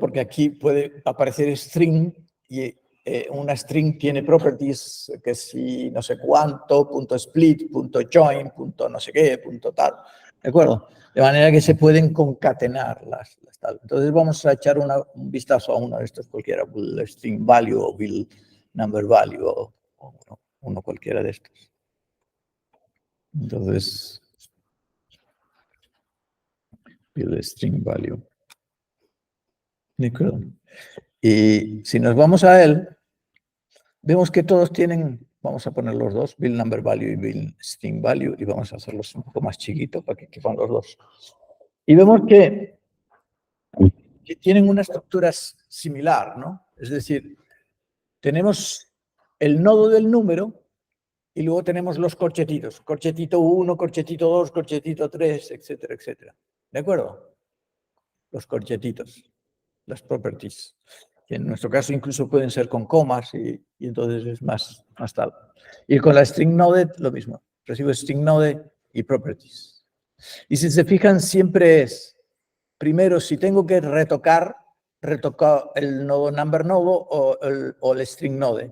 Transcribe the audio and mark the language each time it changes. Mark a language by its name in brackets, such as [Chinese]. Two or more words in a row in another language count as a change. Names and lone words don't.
[Spanish] Porque aquí puede aparecer string y una string tiene properties que si no sé cuánto, punto split, punto join, punto no sé qué, punto tal. ¿De acuerdo? De manera que se pueden concatenar las tal. Entonces vamos a echar un vistazo a uno de estos cualquiera, will string value o will number value o uno cualquiera de estos. Entonces, will string value. ¿De acuerdo? Y si nos vamos a él, vemos que todos tienen, vamos a poner los dos, build number value y build string value, y vamos a hacerlos un poco más chiquitos para que quepan los dos. Y vemos que tienen una estructura similar, ¿no? Es decir, tenemos el nodo del número y luego tenemos los corchetitos. Corchetito 1, corchetito 2, corchetito 3, etcétera, etcétera. ¿De acuerdo? Los corchetitos, las properties. Que en nuestro caso incluso pueden ser con comas y entonces es más tal. Y con la [English] string node [Spanish] lo mismo. Recibo [English] string node [Spanish] y properties. Y si se fijan, siempre es, primero, si tengo que retocar el nodo number nodo o el [English] string node.